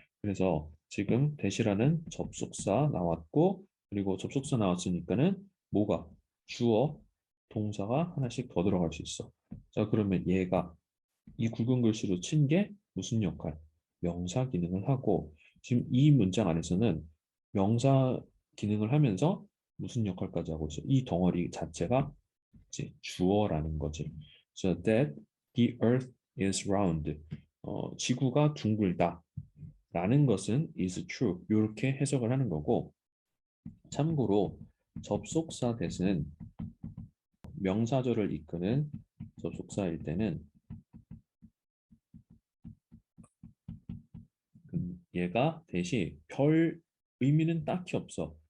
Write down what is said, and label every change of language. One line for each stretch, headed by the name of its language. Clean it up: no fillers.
Korean: 그래서 지금 대시라는 접속사 나왔고 그리고 접속사 나왔으니까는 뭐가 주어 동사가 하나씩 더 들어갈 수 있어. 자, 그러면 얘가 이 굵은 글씨로 친 게 무슨 역할? 명사 기능을 하고 지금 이 문장 안에서는 명사 기능을 하면서 무슨 역할까지 하고 있어? 이 덩어리 자체가 이제 주어라는 거지.
English: So that the earth is round.
Korean: 지구가 둥글다. 라는 것은
English: is true.
Korean: 이렇게 해석을 하는 거고 참고로 접속사 대신 명사절을 이끄는 접속사일 때는 얘가 대신 별 의미는 딱히 없어.